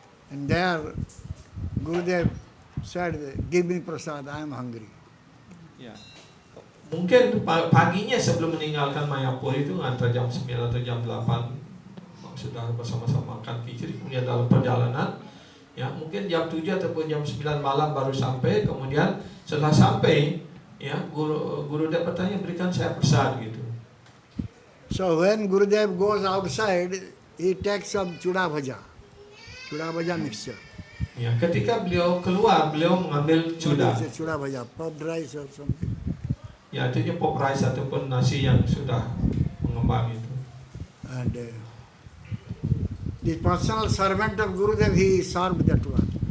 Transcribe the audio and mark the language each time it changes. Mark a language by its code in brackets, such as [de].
[en] And there Gurudev said, give me prasad, I am hungry. [id] Ya. Mungkin paginya sebelum meninggalkan Mayapur itu antara jam 9 atau jam 8 sudah bersama-sama makan kiciri, kemudian dalam perjalanan ya mungkin jam 7 ataupun jam 9 malam baru sampai. Kemudian setelah sampai ya Gurudev bertanya, berikan saya prasad gitu. [en] So when Gurudev goes outside, he takes some chuda bhaja mixture. [id] Ya, ketika beliau keluar, beliau mengambil cuda. [en] What is it, chuda bhaja, puffed rice or something. [id] Ya, itu pop rice ataupun nasi yang sudah mengembang itu. [en] And the personal servant of Gurudev, he served that one.